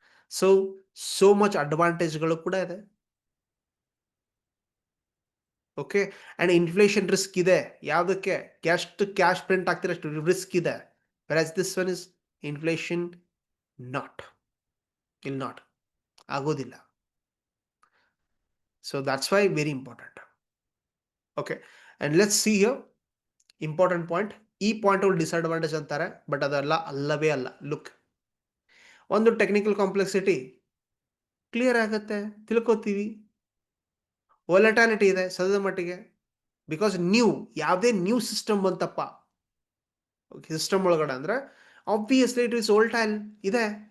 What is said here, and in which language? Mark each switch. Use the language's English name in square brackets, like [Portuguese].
[English] so much [Kannada] ಅಡ್ವಾಂಟೇಜ್ಗಳು ಕೂಡ ಇದೆ. Okay, and inflation risk ಇದೆ. ಯಾವುದಕ್ಕೆ ಕ್ಯಾಶ್ ಪ್ರಿಂಟ್ ಆಗ್ತಿರೋಷ್ಟು ರಿಸ್ಕ್ ಇದೆ. [English] versus this one is inflation not [Kannada] ಆಗೋದಿಲ್ಲ. [English] So that's why very important. Okay, and let's see here important point. [Kannada] ಈ point ಅವ್ರು disadvantage ಅಂತಾರೆ, but ಅದೆಲ್ಲ ಅಲ್ಲವೇ ಅಲ್ಲ. ಲುಕ್, ಒಂದು ಟೆಕ್ನಿಕಲ್ ಕಾಂಪ್ಲೆಕ್ಸಿಟಿ ಕ್ಲಿಯರ್ ಆಗುತ್ತೆ, ತಿಳ್ಕೊತೀವಿ. ವೊಲಟಾಲಿಟಿ ಇದೆ ಸದ್ಯದ ಮಟ್ಟಿಗೆ, ಬಿಕಾಸ್ ಯಾವುದೇ ನ್ಯೂ ಸಿಸ್ಟಮ್ ಬಂತಪ್ಪ ಸಿಸ್ಟಮ್ ಒಳಗಡೆ ಅಂದರೆ [English] obviously it is volatile [Kannada] ಇದೆ.